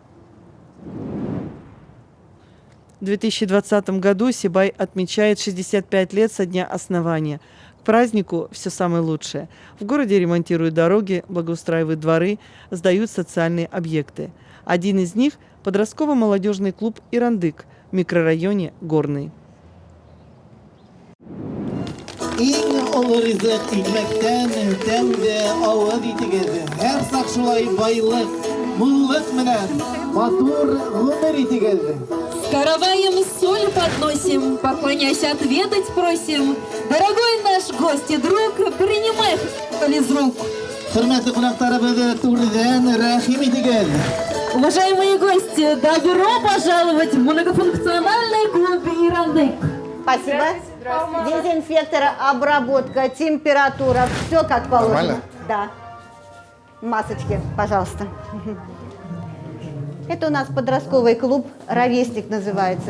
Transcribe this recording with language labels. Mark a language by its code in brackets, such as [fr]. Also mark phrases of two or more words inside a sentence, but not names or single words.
[ru] В 2020 году Сибай отмечает 65 лет со дня основания. К празднику все самое лучшее. В городе ремонтируют дороги, благоустраивают дворы, сдают социальные объекты. Один из них – подростково-молодежный клуб «Ирандык» в микрорайоне Горный. [ba] Иң олы ризык икмәктән, тәмде, авыз итегез. Һәр сак шулай байлык, муллык менән матур гомер итегез. [ru] С караваем соль подносим, поклонясь отведать просим. Дорогой наш гость и друг, принимай из рук. [ba] Хөрмәтле кунакларыбыз, түрдән рәхим итегез. [ru] Уважаемые гости, добро пожаловать в многофункциональный клуб «Ирандык». Спасибо. Дезинфектор, обработка, температура, все как положено. Нормально? Да. Масочки, пожалуйста. Это у нас подростковый клуб «Ровесник» называется.